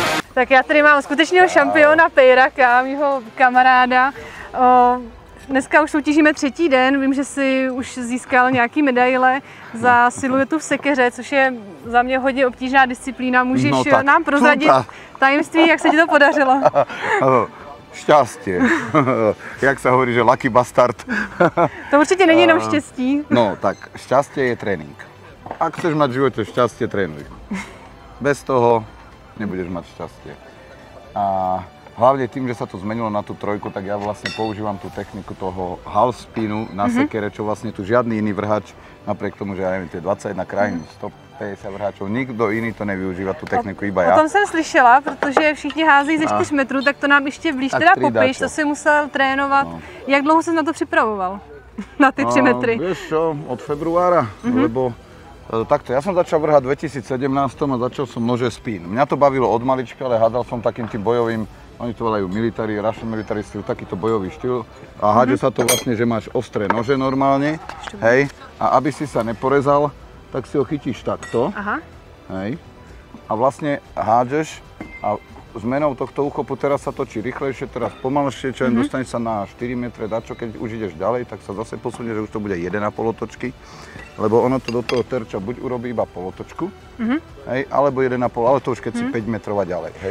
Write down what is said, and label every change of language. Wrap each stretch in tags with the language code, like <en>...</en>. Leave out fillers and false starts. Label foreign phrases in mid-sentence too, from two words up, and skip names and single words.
<cs>Tak já tady mám skutečného šampiona Pejraka, mýho kamaráda. Dneska už soutěžíme 3. den, vím, že si už získal nějaký medaile za siluetu v sekeře, což je za mě hodně obtížná disciplína. Můžeš nám prozradit tajemství, jak se ti to podařilo?</cs> <sk>Šťastie. Jak sa hovorí, že</sk> <en>lucky bastard.</en> <cs>To určite není jenom štěstí.</cs> <sk>No tak, šťastie je tréning. Ak chceš mať v živote šťastie, trénuj. Bez toho nebudeš mať šťastie. A hlavne tým, že sa to zmenilo na tú trojku, tak ja vlastne používam tú techniku toho</sk> <en>half spinu</en> <sk>na sekere, čo vlastne tu žiadny iný vrhač, napriek tomu, že ja neviem, tie 21 krajín, 150 vrhačov, nikdo iný to nevyužíva, tú techniku, iba ja.</sk> <cs>O tom jsem slyšela, protože všichni házejí ze 4 metrů, tak to nám ještě blíž teda popiš, to si musel trénovat. No. Jak dlouho jsi na to připravoval? Na ty 3 metry?</cs> <sk>Vieš čo, od februára, lebo takto, ja som začal vrhať v 2017 a začal som nože spin. Mňa to bavilo od malička, ale hádal som takým tým bojovým, oni to volajú military,</sk> <en>Russian military</en> <sk>styl, takýto bojový štýl. A hádže sa to vlastne, že máš ostré nože normálne, hej, a aby si sa neporezal, tak si ho chytíš takto, hej, a vlastne hádžeš a zmenou tohto úchopu teraz sa točí rýchlejšie, teraz pomalšie, čo dostaneš sa na 4 metre dačo, keď už ideš ďalej, tak sa zase posunie, že už to bude 1,5 otočky, lebo ono to do toho terča buď urobí iba polotočku, hej, alebo 1,5, ale to už keď si 5 metrov a ďalej, hej.</sk>